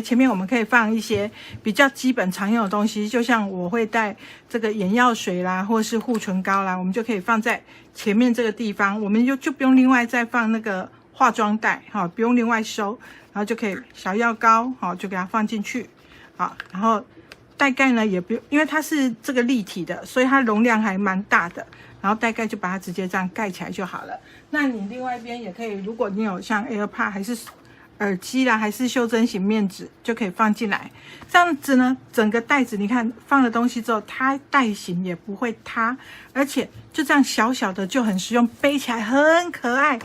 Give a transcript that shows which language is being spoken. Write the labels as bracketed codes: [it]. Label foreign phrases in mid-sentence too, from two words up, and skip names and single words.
[zh] 前面我們可以放一些比較基本常用的東西，就像我會帶這個眼藥水啦，或是護唇膏啦，我們就可以放在前面這個地方，我們就不用另外再放那個化妝袋，哈，不用另外收，然後就可以小藥膏，好，就給它放進去，好，然後袋蓋呢也不用，因為它是這個立體的，所以它容量還蠻大的，然後袋蓋就把它直接這樣蓋起來就好了。那你另外一邊也可以，如果你有像 AirPod 還是耳機啦，還是袖珍型面紙，就可以放進來。這樣子呢，整個袋子你看放了東西之後，它袋型也不會塌，而且就這樣小小的就很實用，背起來很可愛。